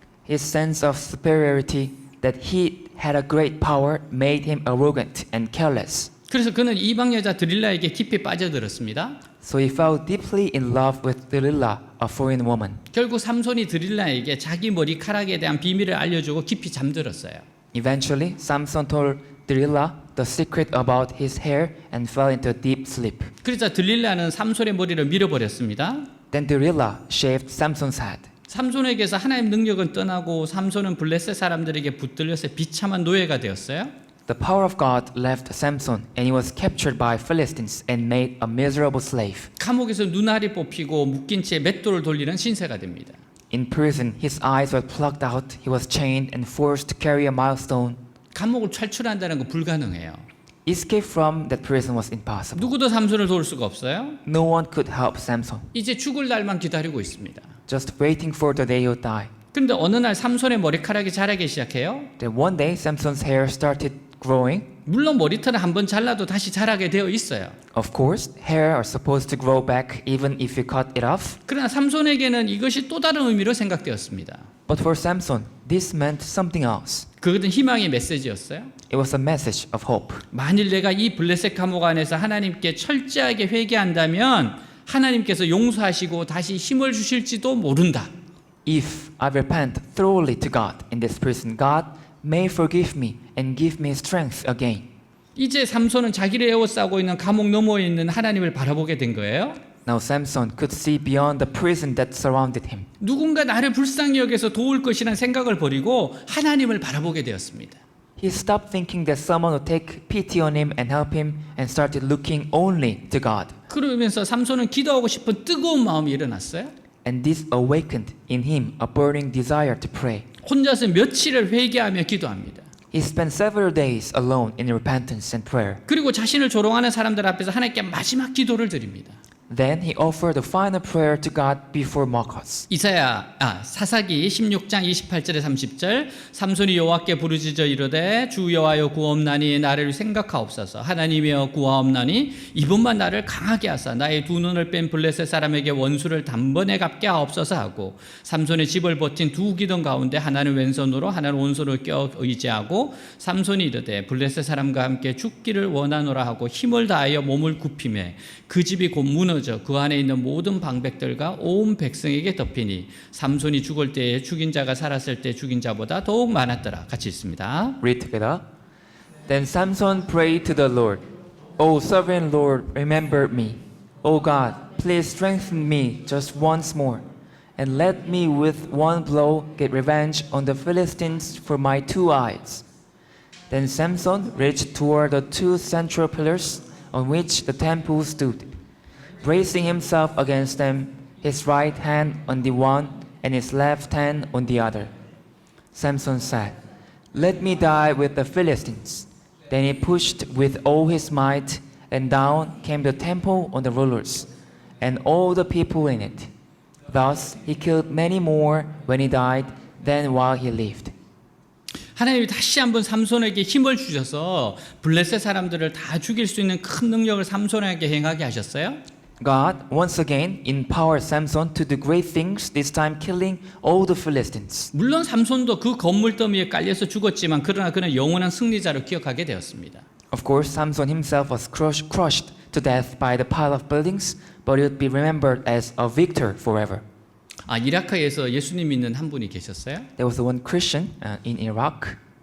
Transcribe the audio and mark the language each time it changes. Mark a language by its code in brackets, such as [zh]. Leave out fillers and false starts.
[en] His sense of superiority that he had a great power made him arrogant and careless. [ko] 그래서 그는 이방 여자 드릴라에게 깊이 빠져들었습니다. [en] So he fell deeply in love with Delilah, a foreign woman. [ko] 결국 삼손이 드릴라에게 자기 머리카락에 대한 비밀을 알려주고 깊이 잠들었어요. [en] Eventually, Samson told Delilah the secret about his hair and fell into deep sleep. [ko] 그래서 드릴라는 삼손의 머리를 밀어버렸습니다. [en] Then Delilah shaved Samson's head. [ko] 삼손에게서 하나님 능력은 떠나고 삼손은 블레셋 사람들에게 붙들려서 비참한 노예가 되었어요. [en] The power of God left Samson and he was captured by Philistines and made a miserable slave. [ko] 감옥에서 눈알이 뽑히고 묶인 채 맷돌을 돌리는 신세가 됩니다. [en] In prison, his eyes were plucked out, he was chained and forced to carry a milestone. [ko] 감옥을 탈출한다는 건 불가능해요. [en] Escape from that prison was impossible. [ko] 누구도 삼손을 도울 수가 없어요. [en] No one could help Samson, [ko] 이제 죽을 날만 기다리고 있습니다. [en] just waiting for the day he'll die. [ko] 근데 어느 날 삼손의 머리카락이 자라기 시작해요. [en] Then one day, Samson's hair started growing. [ko] 물론 머리털은 한번 잘라도 다시 자라게 되어 있어요. [en] Of course, hair are supposed to grow back even if you cut it off. [ko] 그러나 삼손에게는 이것이 또 다른 의미로 생각되었습니다. [en] But for Samson, this meant something else. [ko] 그것은 희망의 메시지였어요. [en] It was a message of hope. [ko] 만일 내가 이 블레셋 감옥 안에서 하나님께 철저하게 회개한다면 하나님께서 용서하시고 다시 힘을 주실지도 모른다. [en] If I repent thoroughly to God in this prison, God may forgive me and give me strength again. [ko] 이제 삼손은 자기를 에워싸고 있는 감옥 너머에 있는 하나님을 바라보게 된 거예요. [en] Now Samson could see beyond the prison that surrounded him. [ko] 누군가 나를 불쌍히 여겨서 도울 것이라는 생각을 버리고 하나님을 바라보게 되었습니다. [en] He stopped thinking that someone would take pity on him and help him and started looking only to God. [ko] 그러면서 삼손은 기도하고 싶은 뜨거운 마음이 일어났어요. [en] And this awakened in him a burning desire to pray. [ko] 혼자서 며칠을 회개하며 기도합니다. [en] He spent several days alone in repentance and prayer. [ko] 그리고 자신을 조롱하는 사람들 앞에서 하나님께 마지막 기도를 드립니다. [en] Then he offered a final prayer to God before mockers. [ko] 사사기 16장 28절에 30절 삼손이 여호와께 부르짖어 이르되 주 여호와여 구하옵나니 나를 생각하옵소서 하나님이여 구하옵나니 이번만 나를 강하게 하사 나의 두 눈을 뺀 블레셋 사람에게 원수를 단번에 갚게 하옵소서 하고 삼손의 집을 버틴 두 기둥 가운데 하나는 왼손으로 하나는 오른손으로 껴 의지하고 삼손이 이르되 블레셋 사람과 함께 죽기를 원하노라 하고 힘을 다하여 몸을 굽히매 그 집이 곧 무너져 그 안에 있는 모든 방백들과 온 백성에게 덮이니 삼손이 죽을 때에 죽인 자가 살았을 때 죽인 자보다 더욱 많았더라. 같이 있습니다. [en] Read together. Then Samson prayed to the Lord, O sovereign Lord, remember me. O God, please strengthen me just once more, and let me with one blow get revenge on the Philistines for my 2 eyes. Then Samson reached toward the 2 central pillars on which the temple stood, bracing himself against them, his right hand on the one and his left hand on the other. Samson said, "Let me die with the Philistines." Then he pushed with all his might, and down came the temple on the rulers, and all the people in it. Thus he killed many more when he died than while he lived. [ko] 하나님이 다시 한번 삼손에게 힘을 주셔서 블레셋 사람들을 다 죽일 수 있는 큰 능력을 삼손에게 행하게 하셨어요. [en] God once again empowered Samson to do great things, this time killing all the Philistines. [ko] 물론 삼손도 그 건물 더미에 깔려서 죽었지만 그러나 그는 영원한 승리자로 기억하게 되었습니다. [en] Of course, Samson himself was crushed to death by the pile of buildings, but he would be remembered as a victor forever. [ko] 이라크에서 예수님 믿는 한 분이 계셨어요. [en] There was one Christian in Iraq.